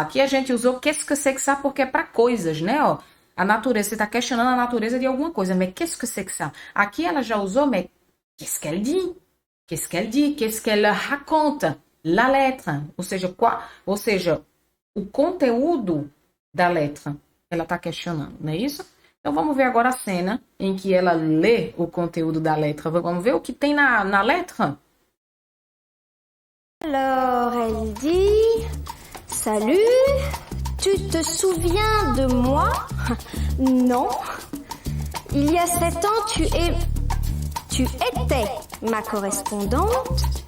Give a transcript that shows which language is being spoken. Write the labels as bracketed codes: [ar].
[pt] Aqui a gente usou qu'est-ce que c'est que ça porque é para coisas, né, ó. A natureza, você está questionando a natureza de alguma coisa, [fr] mas qu'est-ce que c'est que ça? [pt] Aqui ela já usou, mas [fr] qu'est-ce qu'elle dit? Qu'est-ce qu'elle dit? Qu'est-ce qu'elle raconte? [pt] La letra, ou seja, o conteúdo da letra, ela está questionando, não é isso? Então vamos ver agora a cena em que ela lê o conteúdo da letra. Vamos ver o que tem na letra? [fr] Alors, elle dit, salut, tu te souviens de moi? Non. Il y a 7 ans, tu étais ma correspondante.